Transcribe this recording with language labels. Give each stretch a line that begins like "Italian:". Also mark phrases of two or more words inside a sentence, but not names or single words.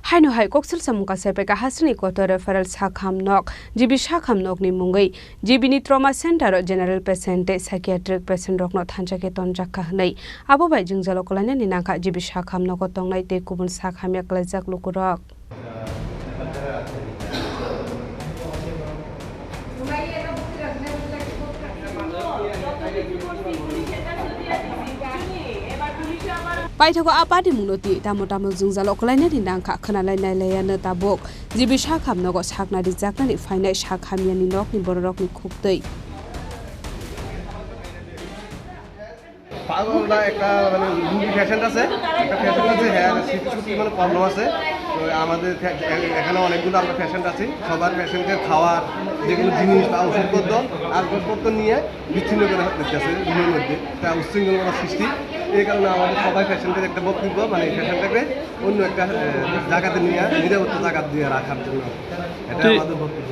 Turkic languages: Haino hai Koksilsamung Phaikha Hasteni Kotor Referral Sakham nok jibi Sakham nok ni Mungwi jibi ni
English: trauma center general patient psychiatric patient
Turkic languages: rok no thanjake tonjaka hnai abo bai jingjalo kolanya ni nangka jibi Sakham nok tongnai te kubun Sakham yak lajak lukurok Phaikha apadi munoti tamo jungjalo kolanya ni nangka khanalai nailaya na tabok jibi Sakham nogo sakna rijakna ni fainai Sakhamiya ni nok ni borok ni khuptei
Bangla: পাগলটা একটা মানে রুগী পেশেন্ট আছে হ্যাঁ শিশুটি মানে প্রবলেম আছে তো আমাদের এখানে অনেকগুলো আমরা পেশেন্ট আছি সবার পেশেন্টের খাওয়ার যেগুলো জিনিস বা ওষুধপত্র আর ওষুধপত্র নিয়ে বিচ্ছিন্ন করে দিতেছে রুমের মধ্যে একটা উচ্ছৃঙ্খলতার সৃষ্টি এই কারণে আমাদের সবাই পেশেন্টের একটা বক্তব্য মানে পেশেন্টটাকে অন্য একটা জায়গাতে নিয়ে নিরাপত্তা জায়গা দিয়ে রাখার জন্য এটা আমাদের বক্তব্য।